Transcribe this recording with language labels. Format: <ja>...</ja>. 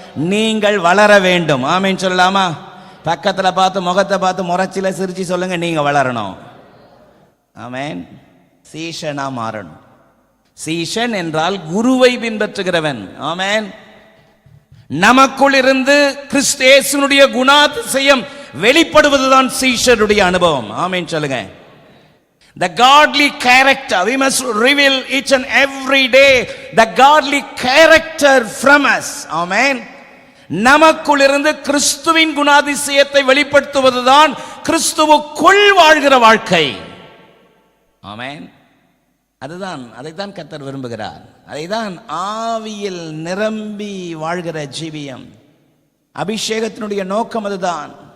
<ta>நீங்கள் வளர வேண்டும். ஆமென் சொல்லலாமா? பக்கத்துல பார்த்து முகத்தை பார்த்து முறைச்சில சிரிச்சு சொல்லுங்க, நீங்க வளரணும். ஆமென். சீஷனா மாறணும். சீஷன் என்றால் குருவை பின்பற்றுகிறவன். ஆமென். நமக்குள் இருந்து கிறிஸ்து இயேசுவினுடைய குணாதிசயம் வெளிப்படுவதுதான் சீஷருடைய அனுபவம். ஆமென் சொல்லுங்க.</ta> <en>The godly character, we must reveal each and every day the godly character from us. Amen.</en> <ta>நமக்குள் இருந்து கிறிஸ்துவின் குணாதிசயத்தை வெளிப்படுத்துவதுதான் கிறிஸ்துவுக்குள் வாழ்கிற வாழ்க்கை. ஆமென். அதைத்தான் கர்த்தர் விரும்புகிறார். அதைதான் ஆவியில் நிரம்பி வாழ்கிற ஜீவியம். அபிஷேகத்தினுடைய நோக்கம் அதுதான்.</ta>